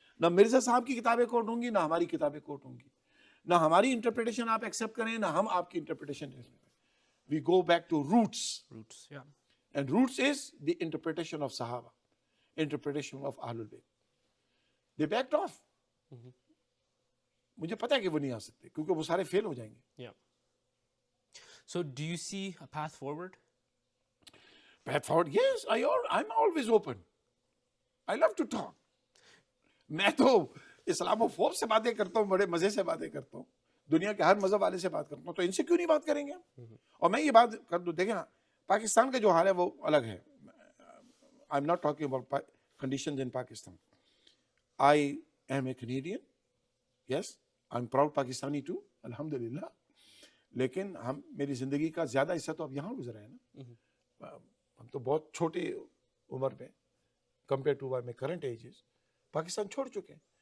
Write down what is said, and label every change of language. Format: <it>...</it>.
<ur>نہ مرزا صاحب کی کتابیں کوٹ ہوں گی, نہ ہماری کتابیں کوٹ ہوں گی, نہ ہماری انٹرپریٹیشن آپ ایکسیپٹ کریں, نہ ہم آپ کی interpretation.</ur> <en>We go back to roots, and roots is the interpretation of صحابہ, interpretation of اہل البیت. They backed off.</en> <ur>مجھے پتا ہے کہ وہ نہیں آ سکتے کیونکہ وہ سارے فیل ہو جائیں گے.</ur> <en>So do you see a path forward? Path forward, yes, I'm always open. I love to talk.</en> <ur>میں تو اسلاموفوب سے باتیں کرتا ہوں, بڑے مزے سے باتیں کرتا ہوں, دنیا کے ہر مذہب والے سے بات کرتا ہوں, تو ان سے کیوں نہیں بات کریں گے ہم. اور میں یہ بات کر دوں, دیکھیں نا پاکستان کا جو حال ہے وہ الگ ہے.</ur> <en>I'm not talking about conditions in Pakistan. I am a Canadian. Yes, I'm proud Pakistani too,</en> <ur>الحمدللہ. لیکن میری زندگی کا زیادہ حصہ تو اب یہاں گزرا ہے نا, ہم تو بہت چھوٹی عمر میں</ur> <en>compare to my current ages</en> <ur>Pakistan چھوڑ چکے ہیں.</ur>